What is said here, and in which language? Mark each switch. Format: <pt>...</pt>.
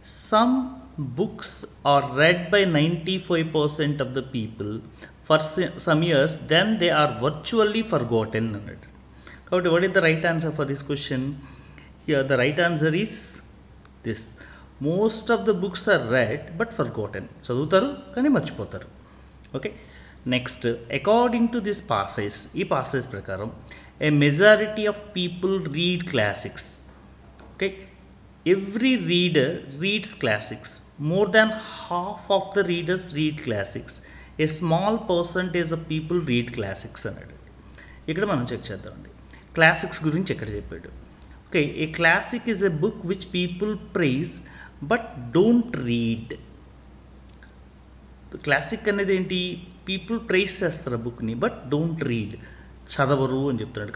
<en>Some books are read by 95% of the people for some years, then they are virtually forgotten. What is the right answer for this question? Here the right answer is this. Most of the books are read but forgotten.</en> <te>చదువుతారు కానీ మర్చిపోతారు.</te> <en>okay, next according to this passage,</en> <te>ఈ passage ప్రకారం</te> <en>a majority of people read classics. Okay, every reader reads classics. More than half of the readers read classics. A small percentage of people read classics అన్నాడు.</en> <te>ఇక్కడ మనం check చేద్దామండి classics గురించి ఎక్కడ చెప్పాడు.</te> <en>Okay, a classic is a book which people praise but don't read.</en> <te>Classic అనేది ఏంటి? People praise చేస్తారు ఆ బుక్ని బట్ డోంట్ రీడ్, చదవరు అని చెప్తున్నాడు.</te>